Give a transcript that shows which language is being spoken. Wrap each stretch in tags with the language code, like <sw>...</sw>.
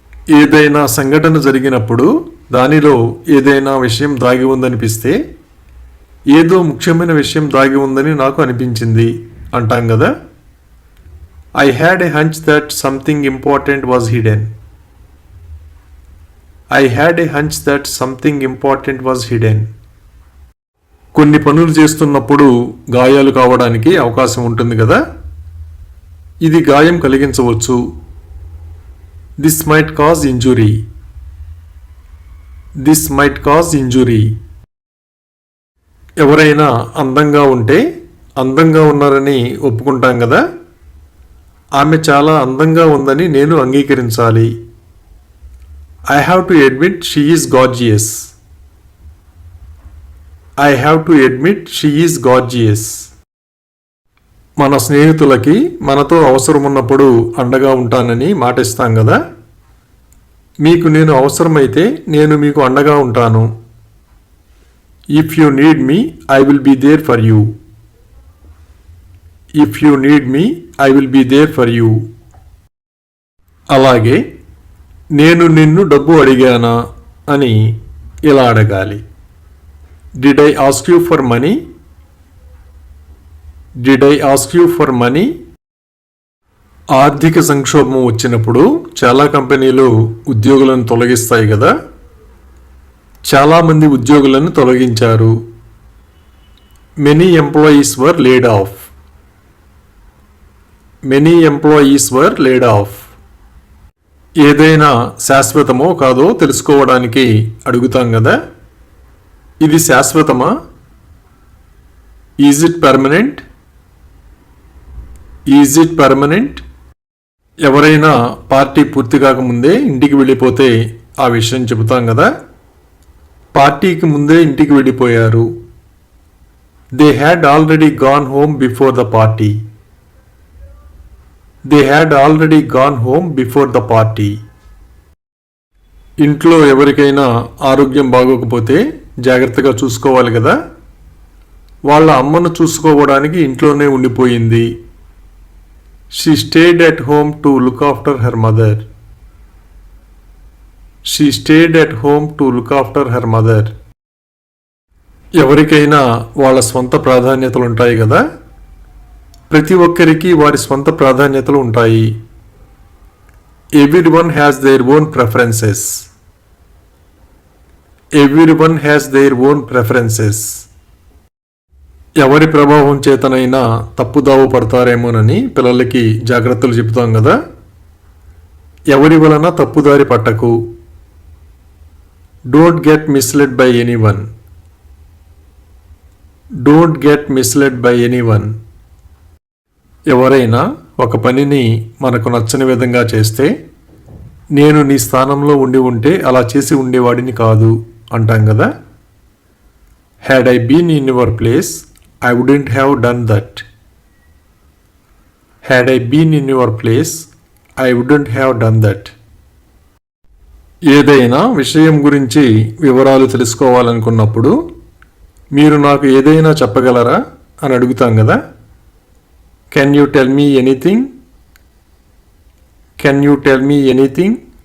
<te>ఏదైనా సంఘటన జరిగినప్పుడు దానిలో ఏదైనా విషయం దాగి ఉందనిపిస్తే ఏదో ముఖ్యమైన విషయం దాగి ఉందని నాకు అనిపించింది అంటాం కదా.</te> <en>I had a hunch that something important was hidden. I had a hunch that something important was hidden.</en> <te>కొన్ని పనులు చేస్తున్నప్పుడు గాయాలు కావడానికి అవకాశం ఉంటుంది కదా. ఇది గాయం కలిగించవచ్చు.</te> <en>This might cause injury. This might cause injury.</en> <te>ఎవరైనా అందంగా ఉంటే అందంగా ఉన్నారని ఒప్పుకుంటాం కదా. ఆమె చాలా అందంగా ఉందని నేను అంగీకరించాలి.</te> <en>I have to admit she is gorgeous. I have to admit she is gorgeous.</en> <te>మన స్నేహితులకి మనతో అవసరం ఉన్నప్పుడు అండగా ఉంటానని మాటిస్తాం కదా. మీకు నేను అవసరమైతే నేను మీకు అండగా ఉంటాను.</te> <en>If you need me, I will be there for you. If you need me, I will be there for you.</en> <te>అలాగే నేను నిన్ను డబ్బు అడిగానా అని ఇలా అడగాలి.</te> <en>Did I ask you for money? Did I ask you for money?</en> <te>ఆర్థిక సంక్షోభం వచ్చినప్పుడు చాలా కంపెనీలు ఉద్యోగులను తొలగిస్తాయి కదా. చాలామంది ఉద్యోగులను తొలగించారు.</te> <en>Many employees were laid off. Many employees were laid off.</en> <te>ఏదైనా శాశ్వతమో కాదో తెలుసుకోవడానికి అడుగుతాం కదా. ఇది శాశ్వతమా?</te> <en>Is it permanent? Is it permanent?</en> <te>ఎవరైనా పార్టీ పూర్తి కాకముందే ఇంటికి వెళ్ళిపోతే ఆ విషయం చెబుతాం కదా. పార్టీకి ముందే ఇంటికి వెళ్ళిపోయారు.</te> <en>They had already gone home before the party. They had already gone home before the party.</en> <te>ఇంట్లో ఎవరికైనా ఆరోగ్యం బాగోకపోతే జాగ్రత్తగా చూసుకోవాలి కదా. వాళ్ళ అమ్మను చూసుకోవడానికి ఇంట్లోనే ఉండిపోయింది.</te> <en>She stayed at home to look after her mother. She stayed at home to look after her mother.</en> <te>ఎవరికైనా వాళ్ళ స్వంత ప్రాధాన్యతలు ఉంటాయి కదా. ప్రతి ఒక్కరికి వారి స్వంత ప్రాధాన్యతలు ఉంటాయి.</te> <en>Everyone has their own preferences. Everyone has their own preferences.</en> <te>ఎవరి ప్రభావం చేతనైనా తప్పుదావ పడతారేమోనని పిల్లలకి జాగ్రత్తలు చెబుతాం కదా. ఎవరి వలన తప్పుదారి పట్టకు.</te> <en>Don't get misled by anyone. Don't get misled by anyone.</en> <te>ఎవరైనా ఒక పనిని మనకు నచ్చని విధంగా చేస్తే, నేను నీ స్థానంలో ఉంటే అలా చేసి ఉండేవాడిని కాదు అంటాం కదా.</te> <en>Had I been in your place, I wouldn't have done that. Had I been in your place, I wouldn't have done that.</en> <te>ఏదైనా విషయం గురించి వివరాలు తెలుసుకోవాలనుకున్నప్పుడు మీరు నాకు ఏదైనా చెప్పగలరా అని అడుగుతాం కదా.</te> <en>Can you tell me anything? Can you tell me anything?</en>